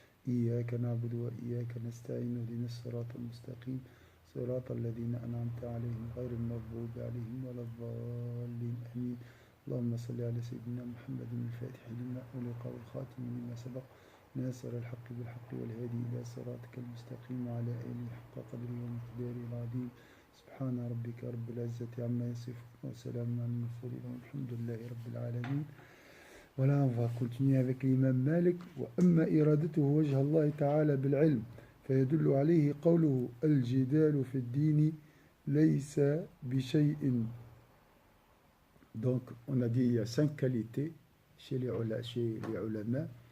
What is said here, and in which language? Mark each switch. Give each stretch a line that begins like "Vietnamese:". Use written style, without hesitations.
Arabic: إياك نعبد وإياك نستعين اهدنا الصراط المستقيم صراط الذين أنعمت عليهم غير المغضوب عليهم ولا الضالين آمين اللهم صل على سيدنا محمد الفاتح لما أغلق والخاتم لما سبق ناصر الحق بالحق والهادي إلى صراطك المستقيم وعلى آله حق قدره ومقداره العظيم سبحان ربك رب العزة عما يصفون وسلام على المرسلين والحمد لله رب العالمين.
French: Voilà, on va continuer avec l'imam Malik.
Arabic: وأما إرادته وجه الله تعالى بالعلم فيدل عليه قوله الجدال في الدين ليس بشيء.
French: Donc, on a dit il y a 5 qualités chez les ulama.